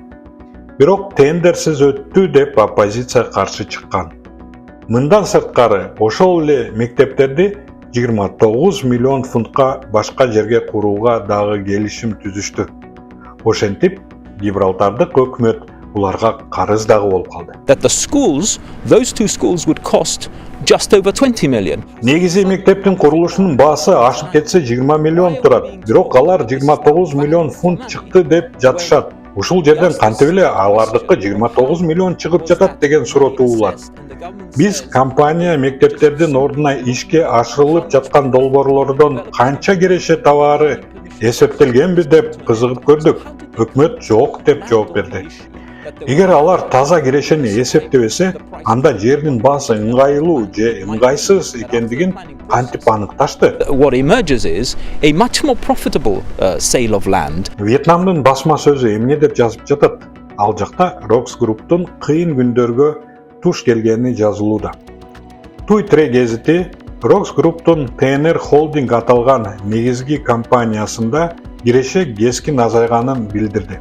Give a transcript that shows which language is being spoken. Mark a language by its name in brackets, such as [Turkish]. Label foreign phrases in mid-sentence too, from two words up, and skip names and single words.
[Kyrgyz] Бирок тендерсиз өттү деп оппозиция каршы чыккан. Мындан сырткары, ошол эле мектептерди 29 миллион фунтка башка жерге курууга дагы келишим түзүштү. Ошентип, Гибралтардык өкмөт буларга карыз дагы болуп калды. [English] That the schools, those two schools would cost just over 20 million. [Kyrgyz] Негизи мектептин курулушунун баасы ашып кетсе 20 миллион турат. Бирок алар 29 миллион фунт чыкты деп жатышат. Ушул жерден кантип эле алардыкы 29 миллион чыгып жатат деген суроо туулат. Биз компания мектептердин ордуна ишке ашырылып жаткан долбоорлордон канча киреше табаары эсептелгенби деп кызыгып көрдүк. Өкмөт жок деп жооп берди. Эгер алар таза кирешени эсептебесе, анда жердин баасы ыңгайлуу же ыңгайсыз экендигин кантип аныкташты? [English] What emerges is a much more profitable sale of land. [Kyrgyz] Вьетнамдын басма сөзү эмне деп жазып жатат? Ал жакта Rox Group'тун кыйын күндөргө туш келгени жазылууда. Туй Тре гезити Rox Group'тун TNR Holding аталган негизги компаниясында киреше кескин азайганын билдирди.